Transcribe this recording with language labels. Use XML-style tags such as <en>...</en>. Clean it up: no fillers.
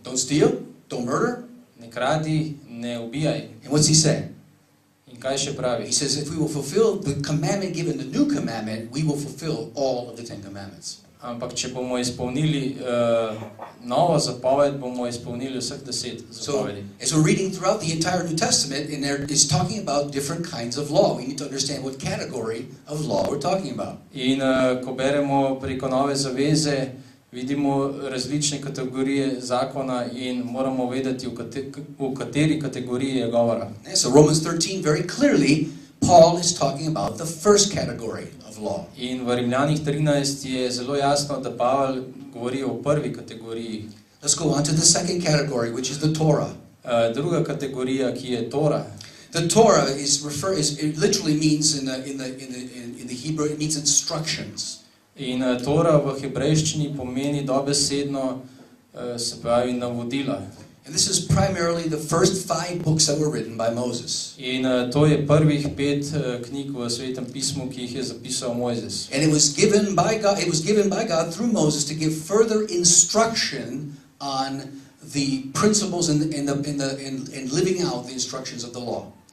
<en>Don't steal, don't murder.</en> <sl>Ne kradi, ne ubijaj.</sl> <en>And what's he say?</en> <sl>In kaj še pravi?</sl> <en>He says if we will fulfill the commandment given, the new commandment, we will fulfill all of the Ten Commandments.</en> <sl>Ampak če bomo izpolnili novo zapoved, bomo izpolnili vseh 10 zapovedi.</sl> <en>So, as we're reading throughout the entire New Testament, and there is talking about different kinds of law. We need to understand what category of law we're talking about.</en> <sl>In ko beremo preko Nove zaveze, vidimo različne kategorije zakona in moramo vedeti, v kateri kategoriji je govora.</sl> <en>And so Romans 13, very clearly, Paul is talking about the first category of law.</en> <sl>In v Rimljanih 13 je zelo jasno, da Pavel govori o prvi kategoriji.</sl> <en>Let's go on to the second category, which is the Torah.</en> <sl>Druga kategorija, ki je Tora.</sl> <en>The Torah it literally means in the Hebrew, it means instructions.</en> <sl>In Tora v hebrejščini pomeni dobesedno, se pravi, navodila.</sl> <en>And this is primarily the first 5 books that were written by Moses.</en> <sl>In to je prvih 5 knjig v Svetem pismu, ki jih je zapisal Mojzes.</sl> <en>And it was given by God through Moses to give further instruction on the principles and living out the instructions of the law.</en>